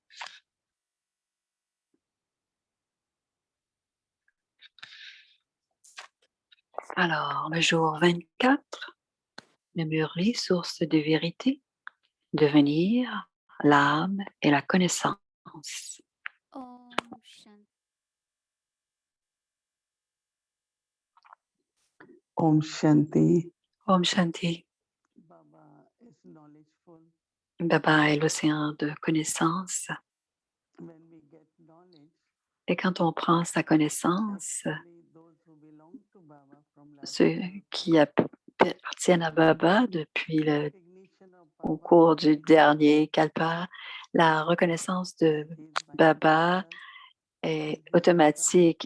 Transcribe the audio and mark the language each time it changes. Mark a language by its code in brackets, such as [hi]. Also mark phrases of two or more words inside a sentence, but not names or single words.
[fr] Alors, le jour 24, le Murli, source de vérité, devenir l'âme et la connaissance. [sa] ॐ शान्तिः. ॐ शान्तिः. [fr] Baba est l'océan de connaissance. Et quand on prend sa connaissance, ceux qui appartiennent à Baba au cours du dernier Kalpa, la reconnaissance de Baba est automatique.